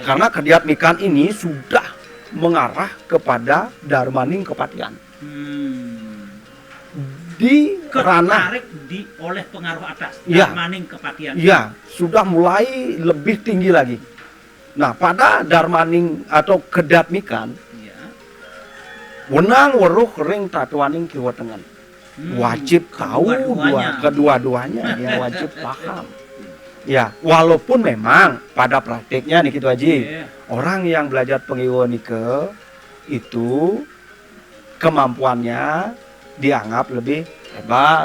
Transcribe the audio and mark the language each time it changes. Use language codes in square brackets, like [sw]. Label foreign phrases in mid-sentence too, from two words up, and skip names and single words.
[id] Karena kediatmikan ini sudah mengarah kepada Darmaning Kepatihan. Di ranah Ketarik oleh pengaruh atas, Ya. Darmaning Kepatihan. ya sudah mulai lebih tinggi lagi. Nah, pada Darmaning atau Kediatmikan, Ya. [kaw] wenang weruh ring tatuaning Kiwa Tengen. [id] Wajib tahu kedua-duanya, dia wajib paham. Ya, walaupun memang pada praktiknya nih gitu Haji, Iya. orang yang belajar Pengiwo nike itu kemampuannya dianggap lebih hebat.